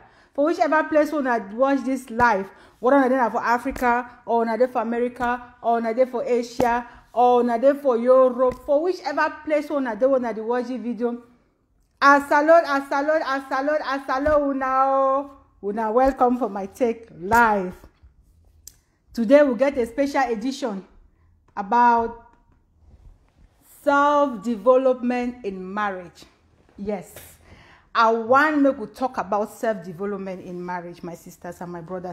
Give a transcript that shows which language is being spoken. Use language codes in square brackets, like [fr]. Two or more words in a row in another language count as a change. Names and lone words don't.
[pcm] For whichever place una watch this live, whether una dey for Africa, or una dey for America, or una dey for Asia, or una dey for Europe, for whichever place una dey watch the video. Asalo una. Una welcome for my take live. Today we get a special edition about self-development in marriage. Yes, I want me to talk about self-development in marriage, my sisters and my brothers.